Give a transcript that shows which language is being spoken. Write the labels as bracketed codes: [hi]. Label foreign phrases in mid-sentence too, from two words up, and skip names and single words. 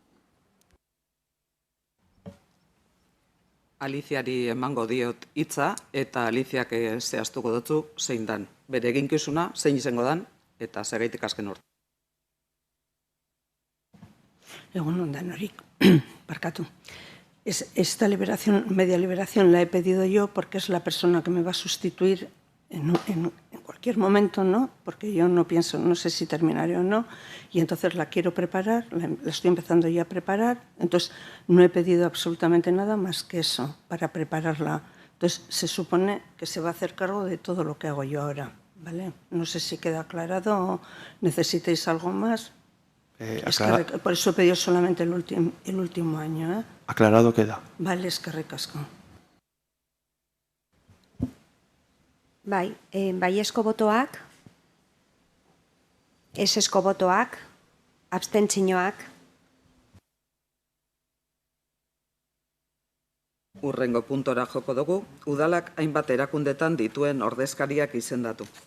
[eu] Aliziari emango diot hitza eta Aliziak zehaztuko dutzu zein dan. Bere eginkizuna zein izango dan eta segaitik azken urte. Egun ondan horik, barkatu. [es] Esta media liberación la he pedido yo porque es la persona que me va a sustituir en cualquier momento, ¿no? Porque yo no pienso, no sé si terminaré o no, y entonces la quiero preparar, la estoy empezando ya a preparar, entonces no he pedido absolutamente nada más que eso, para prepararla. Entonces se supone que se va a hacer cargo de todo lo que hago yo ahora, ¿vale? No sé si queda aclarado o necesitáis algo más. Por eso he pedido solamente el último año, ¿eh? Aclarado queda. Vale, [eu] eskerrik asko. Bai, baiezko botoak, ezezko botoak, abstentzioak. Hurrengo puntora joko dugu, udalak hainbat erakundetan dituen ordezkariak izendatu.